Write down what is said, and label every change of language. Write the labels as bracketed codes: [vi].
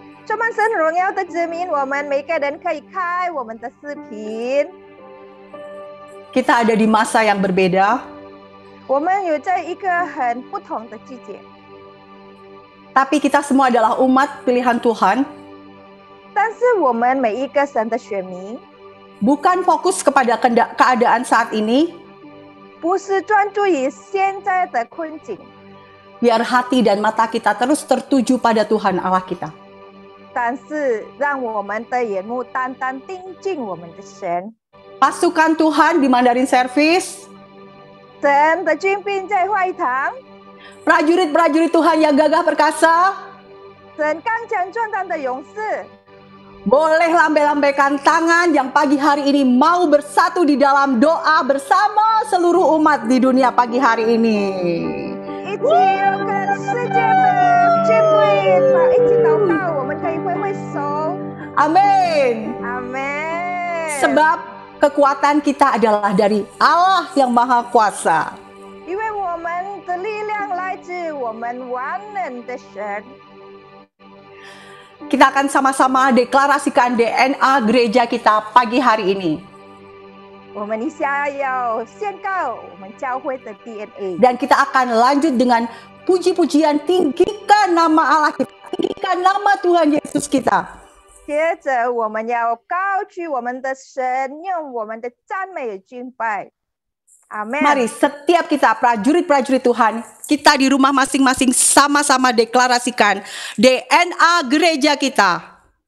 [zh] 充满神荣耀的子民，我们每个人可以开我们的视频。 [id] Kita ada di masa yang berbeda, [zh] 我们有在一个很不同的季节， [id] tapi kita semua adalah umat pilihan Tuhan. [zh] 但是我们每一个神的选民， [id] Bukan fokus kepada keadaan saat ini, [zh] 不是专注于现在的困境， [id] biar hati dan mata kita terus tertuju pada Tuhan Allah kita. [zh] 但是让我们的眼目单单盯紧我们的神。 [id] Pasukan Tuhan di Mandarin Service, [zh] 神的军兵在会堂， [id] prajurit-prajurit Tuhan yang gagah perkasa, [zh] 神刚强壮胆的勇士， [id] boleh lambai-lambaikan tangan yang pagi hari ini mau bersatu di dalam doa bersama seluruh umat di dunia pagi hari ini. [zh] 一起要跟世界的军队一起祷告，我们可以挥挥手。 [id] Amin. [zh] 阿门。 [id] Sebab kekuatan kita adalah dari Allah yang Maha Kuasa. [zh] 因为我们的力量来自我们完能的神。 [id] Kita akan sama-sama deklarasikan DNA gereja kita pagi hari ini. [zh] 我们一下要宣告我们教会的 DNA， [id] Dan kita akan lanjut dengan puji-pujian, tinggikan nama Allah kita, tinggikan nama Tuhan Yesus kita. [zh] 接着我们要高举我们的神，用我们的赞美敬拜。阿门。 [id] Mari setiap kita prajurit-prajurit Tuhan, kita di rumah masing-masing sama-sama deklarasikan DNA gereja kita.